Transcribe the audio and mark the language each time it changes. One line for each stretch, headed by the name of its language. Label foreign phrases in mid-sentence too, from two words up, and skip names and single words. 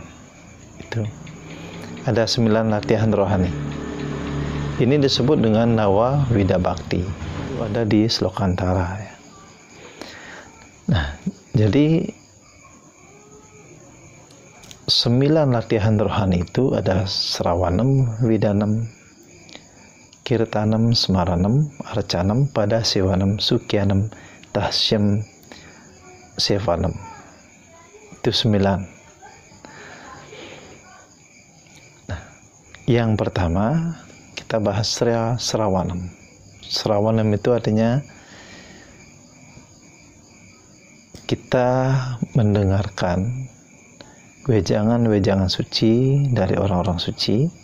Indonesian: Itu ada 9 latihan rohani. Ini disebut dengan Nawa Wida Bhakti. Itu ada di Slokantara. Nah, jadi 9 latihan rohani itu ada Srawanam, Widanam, Kirtanam, Smaranam, Arcanam, Padasivanam, Sukyanam, Tahsyam, Sevanam. Itu 9. Nah, yang pertama kita bahas Srawanam. Srawanam itu artinya kita mendengarkan wejangan-wejangan suci dari orang-orang suci,